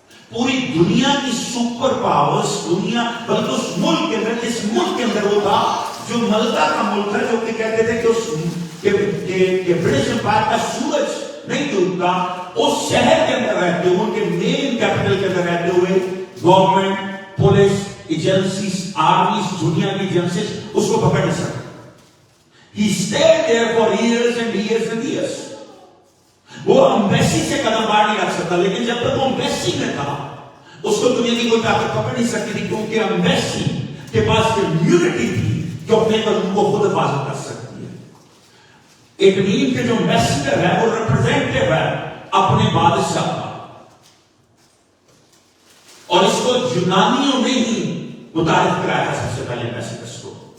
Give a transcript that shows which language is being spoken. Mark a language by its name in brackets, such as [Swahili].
[Urdu] پوری دنیا کی سپر پاورز دنیا بلکہ اس ملک کے اندر جس ملک کے اندر وہ تھا جو ملکہ کا ملک ہے جو کہ کہتے تھے کہ برٹش امپائر کا سورج نہیں ڈوبتا اس شہر کے اندر رہتے ہوئے ان کے مین کیپٹل کے اندر رہتے ہوئے گورنمنٹ پولیس ایجنسیز آرمیز دنیا کی ایجنسیز اس کو پکڑ نہیں سکتے. [English] He stayed there for years and years and years. [Urdu] وہ ایمبیسی سے قدم باہر نہیں رکھ سکتا لیکن جب تک وہ ایمبیسی میں تھا اس کو دنیا کی کوئی طاقت پکڑ نہیں سکتی تھی کیونکہ ایمبیسی کے پاس امیونٹی تھی جو اپنے قانون کو خود حفاظت کر سکتی ہے. ایک نیم کے جو ایمبیسڈر ہے وہ ریپرزینٹیو ہے اپنے بادشاہ کا اور اس کو یونانیوں نے ہی متعارف کرایا سب سے پہلے ایمبیسڈرس کو.